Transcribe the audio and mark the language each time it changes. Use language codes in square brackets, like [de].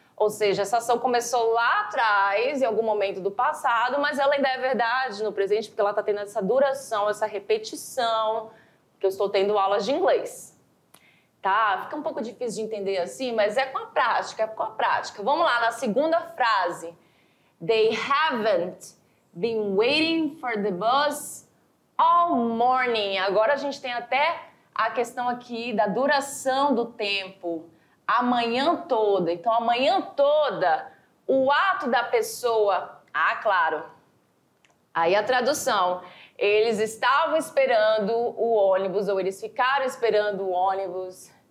[pt] Ou seja, essa ação começou lá atrás, em algum momento do passado, mas ela ainda é verdade no presente, porque ela está tendo essa duração, essa repetição, que eu estou tendo aulas de inglês. Tá? Fica um pouco difícil de entender assim, mas é com a prática, Vamos lá, na segunda frase. [en] They haven't been waiting for the bus all morning. [pt] Agora a gente tem até a questão aqui da duração do tempo. A manhã toda. Então, a manhã toda, o ato da pessoa... claro. Aí a tradução. Eles estavam esperando o ônibus, ou eles ficaram esperando o ônibus,